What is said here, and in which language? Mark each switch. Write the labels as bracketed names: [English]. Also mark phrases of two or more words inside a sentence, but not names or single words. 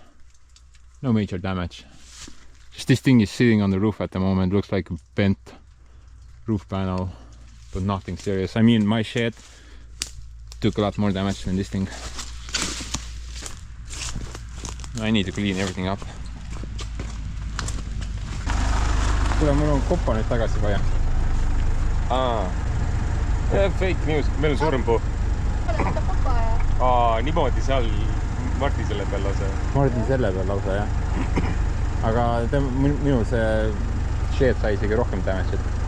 [English] No major damage. Just this thing is sitting on the roof at the moment. Looks like a bent roof panel, but nothing serious. I mean, my shed took a lot more damage than this thing. I need to clean everything up. [Estonian] Kuule, mul on koppa nüüd tagasi vaja. [English] Fake news, [Estonian] meil on suurem puu. Niimoodi seal Martin selle peal lause. Martin selle peal lause, jah. Aga minu see shed sai isegi rohkem damage'it.